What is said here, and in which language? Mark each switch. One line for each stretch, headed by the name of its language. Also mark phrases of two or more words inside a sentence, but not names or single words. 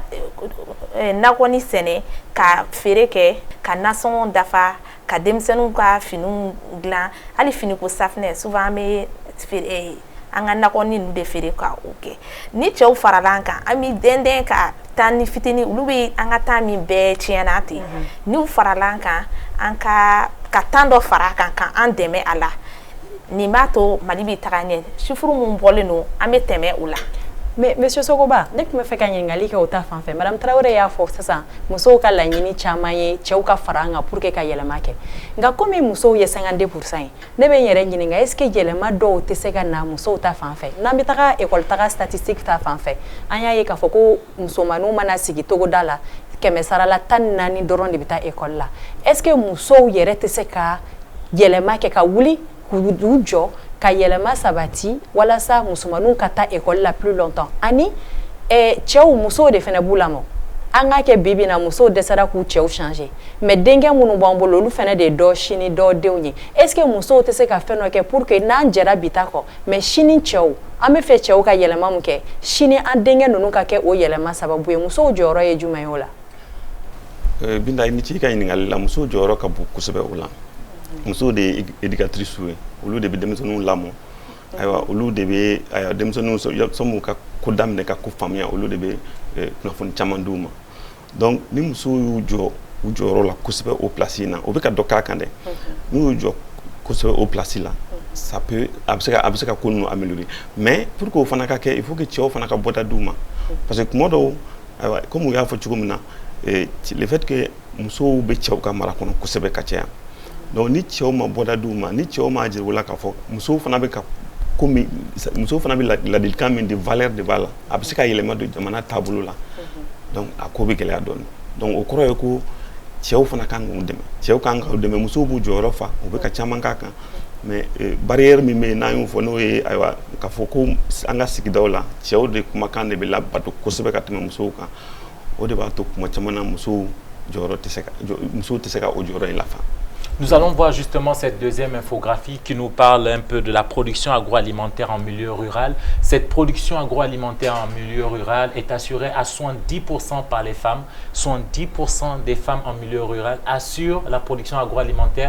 Bambara: nakɔni sɛnɛ ka feere kɛ ka nasɔngɔ dafa ka denmisɛnninw ka finiw dilan hali finiko safinɛ souvent an bɛ an ka nakɔni ninnu de feere ka o kɛ ni cɛw farala an kan an bɛ dɛndɛn ka taa ni fitini olu bɛ an ka taa min bɛɛ tiɲɛna ten n'u farala an kan an ka temps dɔ fara a kan ka an dɛmɛ a la nin b'a to Mali bɛ taga ɲɛ chiffre mun bɔlen don an bɛ tɛmɛ o la. Mais Monsieur Sogoba, ne tun bɛ fɛ ka ɲininkali kɛ o ta fan fɛ Madame Traoré y'a fɔ sisan musow ka laɲini caman ye cɛw ka fara an kan
French: pour que
Bambara: ka yɛlɛma kɛ nka komi musow ye 52% ye ne bɛ n yɛrɛ ɲininka
French: est ce que
Bambara: yɛlɛma dɔw tɛ se ka na musow ta fan fɛ n'an bɛ taga école taga statistique ta fan fɛ an y'a ye k'a fɔ ko musomaninw mana sigi togoda la 114 dɔrɔn de bɛ taa école la
French: est ce que
Bambara: musow yɛrɛ tɛ se ka yɛlɛma kɛ ka wuli k'u jɔ ka yɛlɛma sabati walasa musomaninw ka taa école la
French: plus longtemps
Bambara: ani cɛw musow de fana b'u lamɔ an ka kɛ bibi na musow dɛsɛra k'u cɛw changer mais denkɛ minnu b'an bolo olu fana de ye dɔ sini dɔ denw ye
French: est ce que
Bambara: musow tɛ se ka fɛn dɔ kɛ
French: pour que
Bambara: n'an jɛra bi ta kɔ mais sini cɛw an bɛ fɛ cɛw ka yɛlɛma mun kɛ sini an denkɛ ninnu ka kɛ o yɛlɛma sababu ye musow jɔyɔrɔ ye jumɛn ye o la. Binta i ni ci ka ɲininkali la musow jɔyɔrɔ ka bon kosɛbɛ o la musow de ye éducatrice ye olu de bɛ denmisɛnninw lamɔ ayiwa olu de bɛ denmisɛnninw sɔmu ka ko daminɛ ka ko faamuya olu de bɛ kunnafoni caman d'u ma donc ni musow y'u jɔ u jɔyɔrɔ la kosɛbɛ o place in na o bɛ ka dɔ k'a kan dɛ n'u y'u jɔ kosɛbɛ o place la
French: ça peut
Bambara: a bɛ se ka ko ninnu améliorer mais pour que o fana ka kɛ
French: il faut que
Bambara: cɛw fana ka bɔda d'u ma
French: parce que
Bambara: kuma dɔw ayiwa comme u y'a fɔ cogo min na
French: le fait que
Bambara: musow bɛ cɛw ka mara kɔnɔ kosɛbɛ ka caya donc ni cɛw ma bɔda d'u ma ni cɛw ma jira u la k'a fɔ musow fana bɛ ka komi musow fana bɛ ladilikan min di valeur de b'a la a bɛ se ka yɛlɛma don jamana taabolo la donc a ko bɛ gɛlɛya dɔɔni donc o kɔrɔ ye ko cɛw fana kan k'u dɛmɛ cɛw kan k'u dɛmɛ musow b'u jɔyɔrɔ fa u bɛ ka caman k'a kan mais barrière min bɛ yen n'an y'o fɔ n'o ye ayiwa k'a fɔ ko an ka sigidaw la cɛw de kumakan de bɛ labato kosɛbɛ ka tɛmɛ musow kan o de b'a to kuma caman na musow tɛ se ka o jɔyɔrɔ in lafa.
French: Nous allons voir justement cette deuxième infographie qui nous parle un peu de la production agroalimentaire en milieu rural. Cette production agroalimentaire en milieu rural est assurée à 70% par les femmes. 70% des femmes en milieu rural assurent la production agroalimentaire.